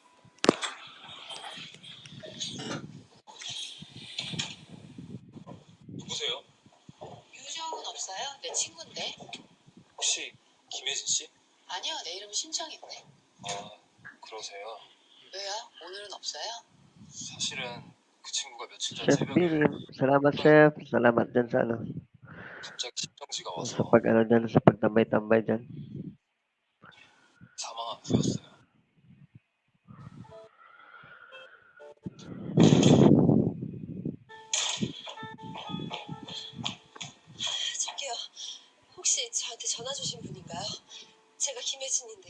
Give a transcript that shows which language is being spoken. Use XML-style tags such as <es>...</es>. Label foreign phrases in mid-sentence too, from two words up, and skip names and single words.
<ko>누구세요? 유정은 없어요? 내 친구인데. 혹시 김혜진 씨? 아니요, 내 이름 신청인데. 아 그러세요? 왜요? 오늘은 없어요? 사실은 그 친구가 며칠 전</ko> <tl>Chef</tl> <ko>새벽에</ko> <tl>Billy, salamat chef. Salamat dyan sa ano.</tl> <ko>갑자기 심정지가</ko> <tl>Sa</tl> <ko>와서</ko> <tl>pag ano dyan, sa pagtambay-tambay dyan.</tl> <ko>사망한 후였어요. 저기요, 혹시 저한테 전화 주신 분인가요? 제가 김혜진인데요.</ko>